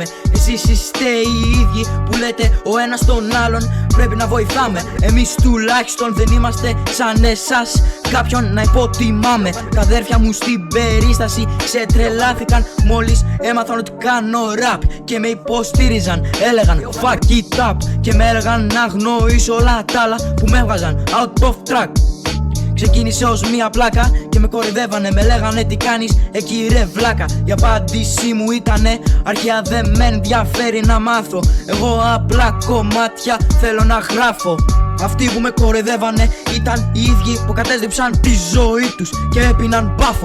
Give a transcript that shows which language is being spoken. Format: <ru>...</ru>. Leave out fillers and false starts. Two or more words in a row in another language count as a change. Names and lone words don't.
<el>Εσείς είστε οι ίδιοι που λέτε ο ένας τον άλλον πρέπει να βοηθάμε. Εμείς τουλάχιστον δεν είμαστε σαν εσάς κάποιον να υποτιμάμε. Τα αδέρφια μου στην περίσταση ξετρελάθηκαν μόλις έμαθαν ότι κάνω rap και με υποστήριζαν. Έλεγαν</el> <en>fuck it up</en> <el>και με έλεγαν να γνωρίσω όλα τα άλλα που με έβγαζαν</el> <en>out of track.</en> <el>Ξεκίνησε ως μία πλάκα και με κορυδεύανε. Με λέγανε τι κάνεις εκεί ρε βλάκα. Η απάντησή μου ήτανε αρχαία δεν με ενδιαφέρει να μάθω. Εγώ απλά κομμάτια θέλω να γράφω. Αυτοί που με κορυδεύανε ήταν οι ίδιοι που κατέστρεψαν τη ζωή τους και έπιναν μπάφο.</el>